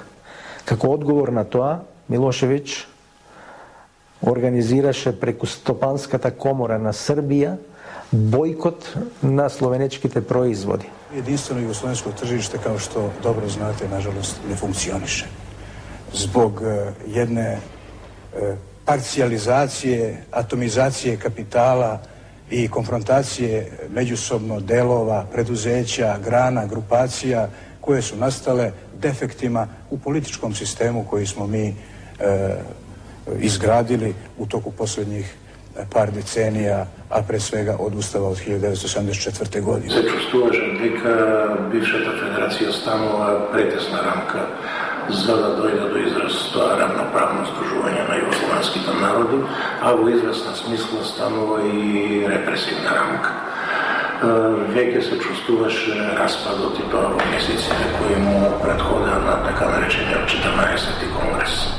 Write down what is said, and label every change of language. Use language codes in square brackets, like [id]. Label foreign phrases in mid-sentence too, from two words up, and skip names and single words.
[mk] Како одговор на тоа, Милошевиќ организираше преку Стопанската комора на Србија бојкот на словенечките производи. [sr] Единствено југословенско тржиште, као што добро знаете, нажалост, не функционише. Због jedne parcijalizacije, atomizacije kapitala i konfrontacije međusobno delova, preduzeća, grana, grupacija koje su nastale defektima u političkom sistemu koji smo mi izgradili u toku posljednjih par decenija, a pre svega od Ustava od 1974. godine. [mk] Се чувствуваше дека бившата федерација станува претесна рамка за да дојде до израз тоа равноправно здружување на југословенските народи, а во известна смисла станува и репресивна рамка. Веќе се чувствуваше распадот и тоа во месеците кои му предходеа на така наречениот 14-ти конгрес.